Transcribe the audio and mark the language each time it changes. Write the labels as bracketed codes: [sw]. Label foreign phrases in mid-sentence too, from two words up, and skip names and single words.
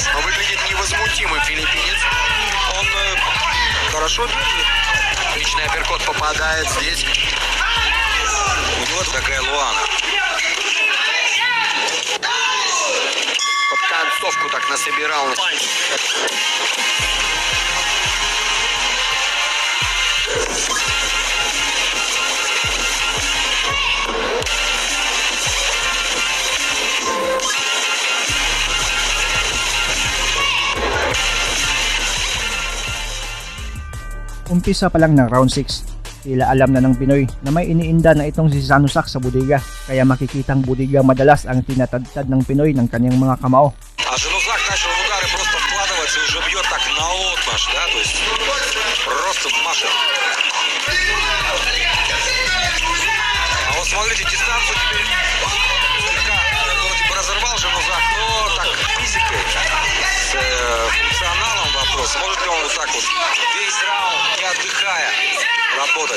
[ru] Но выглядит невозмутимым филиппинец. Он хорошо держит. Отличный апперкот попадает здесь. У него такая Луана. Под концовку так насобирал. [tl] Umpisa pa lang ng round 6, tila alam na ng Pinoy na may iniinda na itong si Janusak sa budiga, kaya makikitang budiga madalas ang tinatadtad ng Pinoy ng kanyang mga kamao. [ru] А Жанузак начал в удары просто вкладываться и уже бьет так на отмаш, да, то есть просто машет. А вот смотрите, дистанцию теперь слегка вроде бы разорвал Жанузак, но так физикой, с функционалом вопрос, может ли он вот так вот весь раунд, не отдыхая, работать.